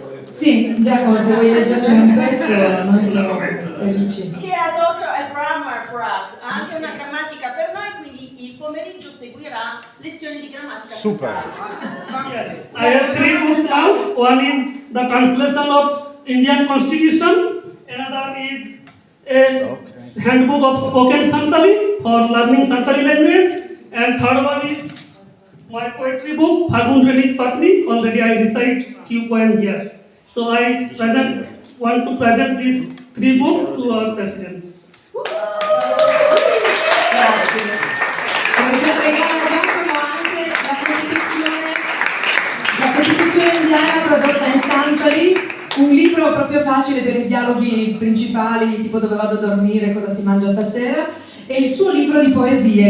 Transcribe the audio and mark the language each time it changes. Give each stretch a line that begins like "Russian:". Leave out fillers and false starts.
Italian: Sì, Giacomo, se vuoi leggerci un pezzo, noi siamo felici.
English: He has also a grammar for us,
Italian: anche una grammatica per noi, quindi il pomeriggio seguirà lezioni di grammatica. Super.
English: Yes, I have 3 books now. One is the translation of Indian Constitution. Another is a handbook of spoken Santali for learning Santali language. And third one is my poetry book, Phagun Reddy's Patni. Already I recite few poems here. So I want to present these 3 books to our president.
Italian: Grazie. Regala Giacomo anche la Costituzione indiana tradotta in Santali, un libro proprio facile per i dialoghi principali, tipo dove vado a dormire, cosa si mangia stasera, e il suo libro di poesie.